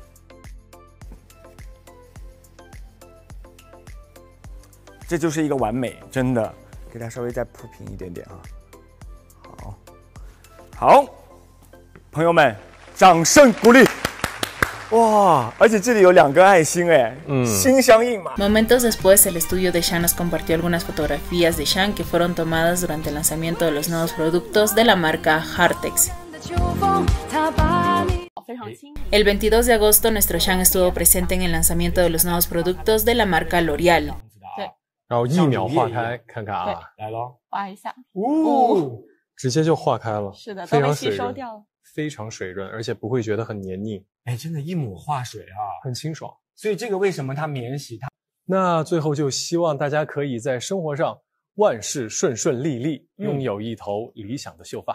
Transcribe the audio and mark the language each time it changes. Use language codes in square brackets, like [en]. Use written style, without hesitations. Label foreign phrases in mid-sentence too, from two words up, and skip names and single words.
[zh] 这就是一个完美，真的，给它稍微再铺平一点点啊。好，朋友们，掌声鼓励！哇，而且这里有2个爱心哎，心相印嘛。 [es] Momentos después, el estudio de Xiang nos compartió algunas fotografías de Xiang que fueron tomadas durante el lanzamiento de los nuevos productos de la marca Hartex. El 22 de agosto, nuestro Xiang estuvo presente en el lanzamiento de los nuevos productos de la marca L'Oreal. [zh] 然后1秒化开，看看啊，来咯，画一下，直接就化开了，是的，都被吸收掉了，非常水润，而且不会觉得很黏腻。哎，真的，一抹化水啊，很清爽。所以这个为什么它免洗？那最后就希望大家可以在生活上万事顺顺利利，拥有一头理想的秀发。